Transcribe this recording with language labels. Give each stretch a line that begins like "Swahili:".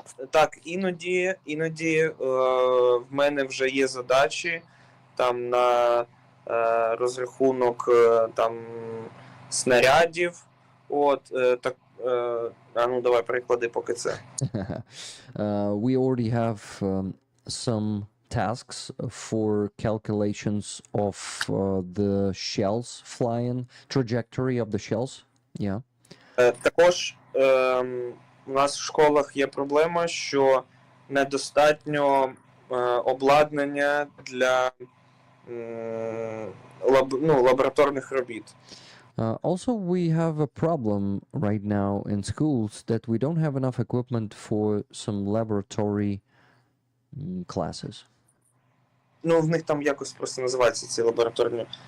Ukrainian: Так, іноді в мене вже є задачі там на розрахунок там снарядів. Так, ну давай приклади поки це.
English: We already have some tasks for calculations of the shells flying, trajectory of the shells. Yeah.
Ukrainian: Також у нас в школах є проблема, що недостатньо обладнання для лабораторних робіт.
English: Also, we have a problem right now in schools that we don't have enough equipment for some laboratory classes.
Ukrainian: Ну, в них там якось просто називаються ці лабораторні.